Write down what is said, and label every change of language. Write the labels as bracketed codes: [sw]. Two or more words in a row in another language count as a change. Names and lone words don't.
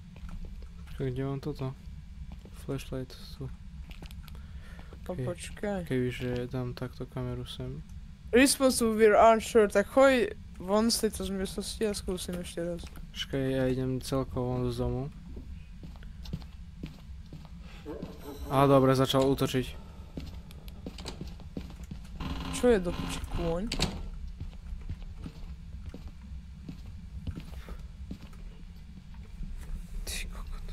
[sk] Počkaj, kde mám toto? Flashlight tu. Počkaj. Kebyže dám takto kameru sem. [en] Response to we're unsure, [sk] tak choď von z tejto miestnosti a skúsim ešte raz. Počkaj, ja idem celkovo von z domu. Á, dobre, začal útočiť. Čo je do piči kôň? Ty kokot.